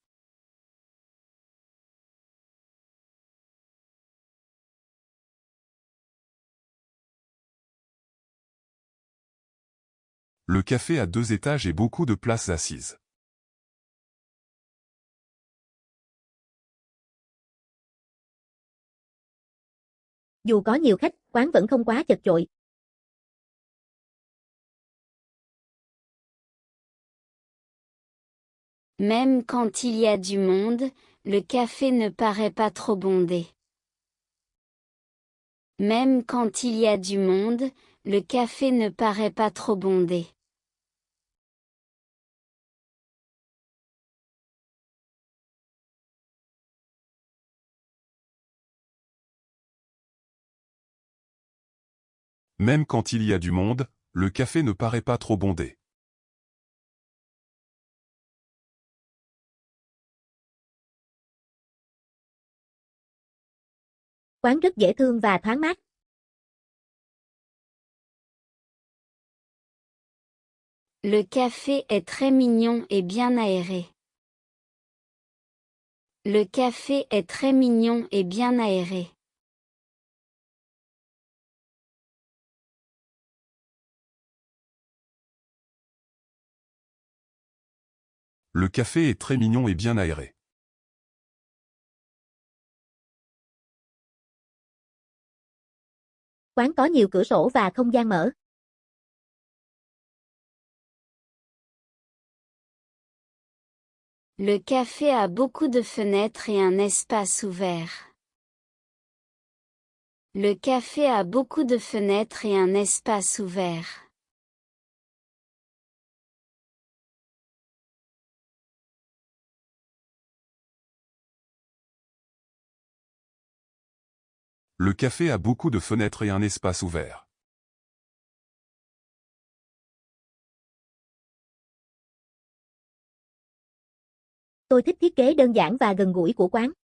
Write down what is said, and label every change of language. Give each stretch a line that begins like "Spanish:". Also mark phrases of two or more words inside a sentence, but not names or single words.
French: Le café a 2 étages et beaucoup de places assises.
Vietnamese: Dù có nhiều khách, quán vẫn không quá chật chội.
French: Même quand il y a du monde, le café ne paraît pas trop bondé. Même quand il y a du monde, le café ne paraît pas trop bondé. Même quand il y a du monde, le café ne paraît pas trop bondé.
Vietnamese: Quán rất dễ thương và thoáng mát.
French: Le café est très mignon et bien aéré. Le café est très mignon et bien aéré. Le café est très mignon et bien aéré.
Vietnamese: Quán có nhiều cửa sổ và không gian mở.
French: Le café a beaucoup de fenêtres et un espace ouvert. Le café a beaucoup de fenêtres et un espace ouvert. Le café a beaucoup de fenêtres et un espace ouvert.
Vietnamese: Tôi thích thiết kế đơn giản và gần gũi của quán.